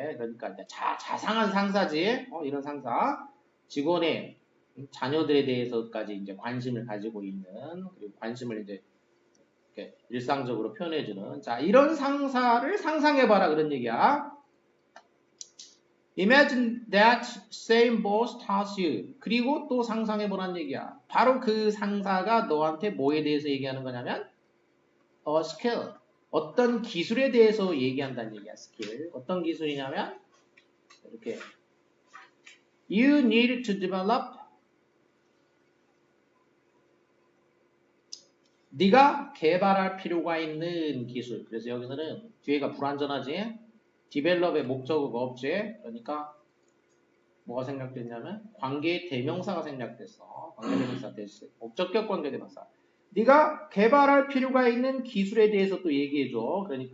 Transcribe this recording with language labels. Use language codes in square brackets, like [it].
[ko] 그러니까 이제 자상한 상사지. 이런 상사. 직원의 자녀들에 대해서까지 이제 관심을 가지고 있는, 그리고 관심을 이제 이렇게 일상적으로 표현해주는. 자, 이런 상사를 상상해봐라, 그런 얘기야. [en] Imagine that same boss tells you. [ko] 그리고 또 상상해보란 얘기야. 바로 그 상사가 너한테 뭐에 대해서 얘기하는 거냐면 [en] a skill. [ko] 어떤 기술에 대해서 얘기한다는 얘기야. 스킬. 어떤 기술이냐면 이렇게 [en] You need to develop. [ko] 네가 개발할 필요가 있는 기술. 그래서 여기서는 뒤에가 불완전하지. develop의 목적어가 없지. 그러니까 뭐가 생략됐냐면 관계의 대명사가 생략됐어. 관계대명사 됐어. 목적격 관계대명사. 네가 개발할 필요가 있는 기술에 대해서 또 얘기해줘.